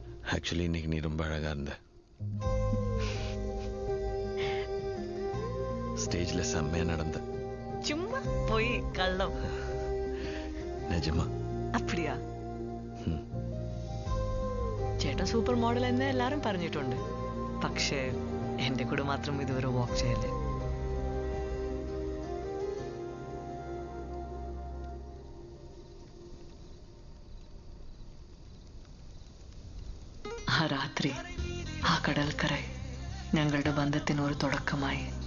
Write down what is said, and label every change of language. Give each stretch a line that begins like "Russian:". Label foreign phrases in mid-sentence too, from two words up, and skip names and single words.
Tamil: ஆக்சுவலி இன்னைக்கு நீ ரொம்ப அழகா இருந்த. ஸ்டேஜ்ல செம்மையா நடந்த. சும்மா போய் கள்ளம். நிஜமா? அப்படியா?
Malayalam: ചേട്ടൻ സൂപ്പർ മോഡൽ എന്ന് എല്ലാരും പറഞ്ഞിട്ടുണ്ട്. പക്ഷേ എന്റെ കൂടെ മാത്രം ഇതുവരെ വാക്ക് ചെയ്യല്ലേ. ആ രാത്രി, ആ കടൽക്കര ഞങ്ങളുടെ ബന്ധത്തിന് ഒരു തുടക്കമായി.